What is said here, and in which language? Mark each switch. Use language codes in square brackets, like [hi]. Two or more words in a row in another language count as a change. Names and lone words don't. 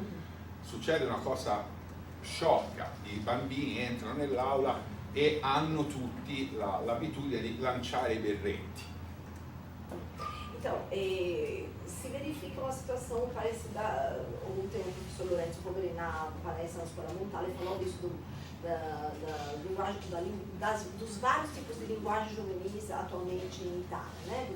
[it] Succede una cosa sciocca, i bambini entrano nell'aula e hanno tutti l'abitudine di lanciare i berretti. [pt] Então, se verifica uma situação parecida. Ontem o professor Lourenço Poveri, na palestra na Escola Montale, falou disso dos vários tipos de linguagem juvenis atualmente em Itália, né?